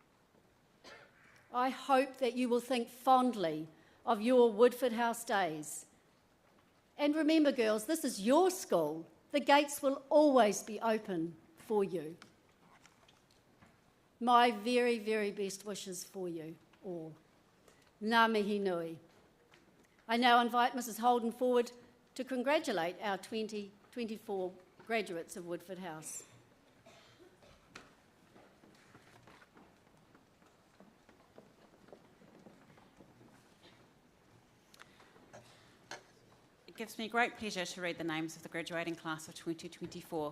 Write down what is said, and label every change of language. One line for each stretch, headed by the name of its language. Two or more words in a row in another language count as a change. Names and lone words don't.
English: I hope that you will think fondly of your Woodford House days. And remember, girls, this is your school. The gates will always be open for you. My very, very best wishes for you all.
Māori: Ngā mihi nui.
English: I now invite Mrs. Holden forward to congratulate our 2024 graduates of Woodford House. It gives me great pleasure to read the names of the graduating class of 2024.